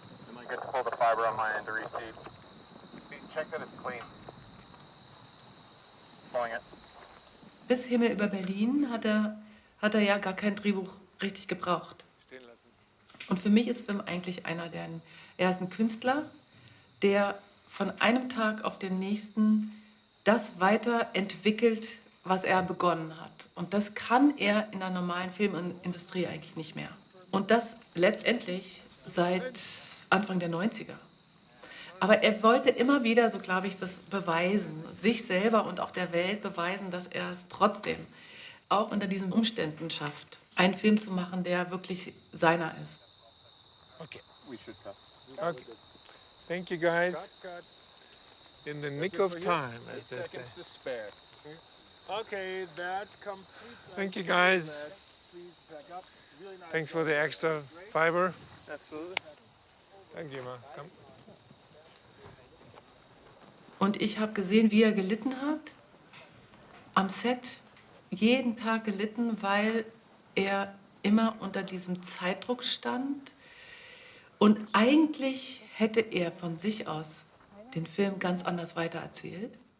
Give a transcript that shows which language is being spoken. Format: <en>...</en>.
<en>Am I good to pull the fiber on my end to reseat? Check that it's clean. Pulling it.</en> <de>Bis Himmel über Berlin hat er ja gar kein Drehbuch richtig gebraucht. Und für mich ist Wim eigentlich er ist ein Künstler, der von einem Tag auf den nächsten das weiterentwickelt, was er begonnen hat. Und das kann er in der normalen Filmindustrie eigentlich nicht mehr. Und das letztendlich seit Anfang der 90er. Aber er wollte immer wieder, so glaube ich, das beweisen, sich selber und auch der Welt beweisen, dass er es trotzdem auch unter diesen Umständen schafft, einen Film zu machen, der wirklich seiner ist.</de> <en>Okay. We should cut. Okay. Thank you, guys. In the nick of time, as they say. To spare. Okay, that completes. Thank you, guys. Please back up. Really nice. Thanks for the extra fiber. Absolutely. Thank you, man. Come.</en> <de>Und ich habe gesehen, wie er gelitten hat, am Set, jeden Tag gelitten, weil er immer unter diesem Zeitdruck stand. Und eigentlich hätte er von sich aus den Film ganz anders weitererzählt.</de>